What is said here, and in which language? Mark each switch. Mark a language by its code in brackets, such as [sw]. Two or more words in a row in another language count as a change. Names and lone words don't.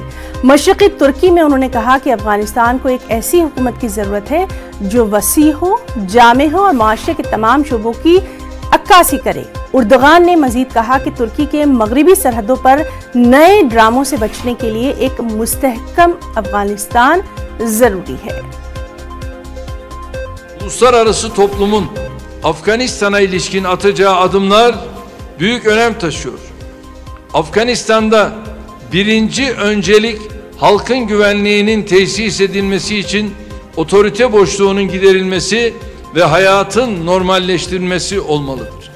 [ur] مشرقی ترکی میں انہوں نے کہا کہ افغانستان کو ایک ایسی حکومت کی ضرورت ہے جو وسیع ہو، جامع ہو اور معاشرے کے تمام شعبوں کی عکاسی کرے. اردگان نے مزید کہا کہ ترکی کے مغربی سرحدوں پر نئے ڈراموں سے بچنے کے لیے ایک مستحکم افغانستان ضروری ہے. [tr] Uluslararası toplumun Afganistan'a ilişkin atacağı adımlar büyük önem taşıyor. Afganistan'da birinci öncelik halkın güvenliğinin tesis edilmesi için otorite boşluğunun giderilmesi ve hayatın normalleştirilmesi olmalıdır.